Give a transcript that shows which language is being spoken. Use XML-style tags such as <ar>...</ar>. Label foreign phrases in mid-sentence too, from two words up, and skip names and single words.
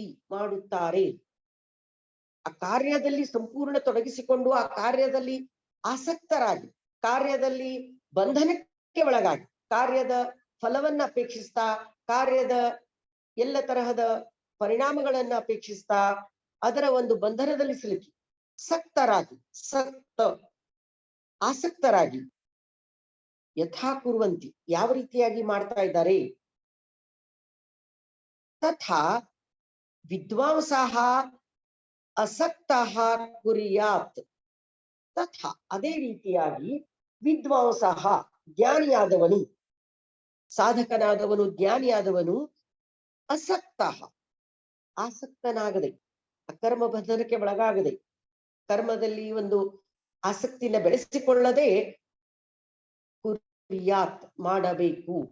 <kn>ಮಾಡುತ್ತಾರೆ, ಆ ಕಾರ್ಯದಲ್ಲಿ ಸಂಪೂರ್ಣ ತೊಡಗಿಸಿಕೊಂಡು ಆ ಕಾರ್ಯದಲ್ಲಿ ಆಸಕ್ತರಾಗಿ, ಕಾರ್ಯದಲ್ಲಿ ಬಂಧನಕ್ಕೆ ಒಳಗಾಗಿ, ಕಾರ್ಯದ ಫಲವನ್ನ ಅಪೇಕ್ಷಿಸ್ತಾ, ಕಾರ್ಯದ ಎಲ್ಲ ತರಹದ ಪರಿಣಾಮಗಳನ್ನ ಅಪೇಕ್ಷಿಸ್ತಾ ಅದರ ಒಂದು ಬಂಧನದಲ್ಲಿ ಸಿಲುಕಿ ಸಕ್ತರಾಗಿ, ಆಸಕ್ತರಾಗಿ,</kn> <sa>ಯಥಾ ಕುರುವಂತಿ</sa> <kn>ಯಾವ ರೀತಿಯಾಗಿ ಮಾಡ್ತಾ ಇದ್ದಾರೆ,</kn> <sa>ತಥಾ ವಿದ್ವಾಂಸಃ ಅಸಕ್ತಃ ಕುರ್ಯಾತ್,</sa> <kn>ತಥಾ ಅದೇ ರೀತಿಯಾಗಿ ವಿದ್ವಾಂಸಃ ಜ್ಞಾನಿಯಾದವನು, ಸಾಧಕನಾದವನು, ಜ್ಞಾನಿಯಾದವನು, ಅಸಕ್ತಃ ಆಸಕ್ತನಾಗದೆ, ಅಕರ್ಮ ಬಂಧನಕ್ಕೆ ಒಳಗಾಗದೆ, ಕರ್ಮದಲ್ಲಿ ಒಂದು ಆಸಕ್ತಿನ ಬೆಳೆಸಿಕೊಳ್ಳದೆ ಕುರ್ಯಾತ್ ಮಾಡಬೇಕು.</kn>